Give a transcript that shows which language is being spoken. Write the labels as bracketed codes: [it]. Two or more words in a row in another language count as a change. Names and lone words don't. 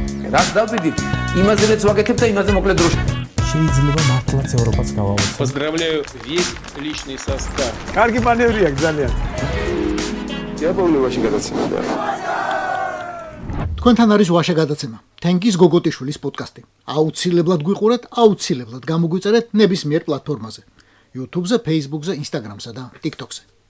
[ka] რას დავდივით, იმაზე მეც ვაკეთებ და იმაზე მოკლედ დროში. შეიძლება მართლაც ევროპაც გავავოცო. [ru] Поздравляю весь личный состав. [ka] კარგი მანევრია ძალიან. დიაბოლოვაში გადაცემა. თქვენთან არის ვაშა გადაცემა. თენგის გოგოტიშვილის პოდკასტი. აუცილებლად გვიყურეთ, აუცილებლად გამოგვიწერეთ ნებისმიერ პლატფორმაზე. YouTube-ზე, Facebook-ზე, Instagram-სა და TikTok-ზე.